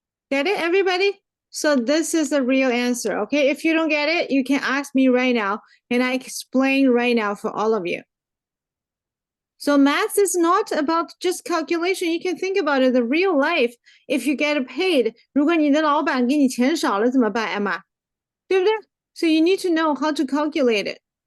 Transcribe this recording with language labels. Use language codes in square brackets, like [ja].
[en] Get it, everybody? So this is the real answer, okay? If you don't get it, you can ask me right now, and I explain right now for all of you. So math is not about just calculation. You can think about it, the real life. If you get paid, [zh] 如果你的老板给你钱少了怎么办, Emma? 对不对? [en] So you need to know how to calculate it.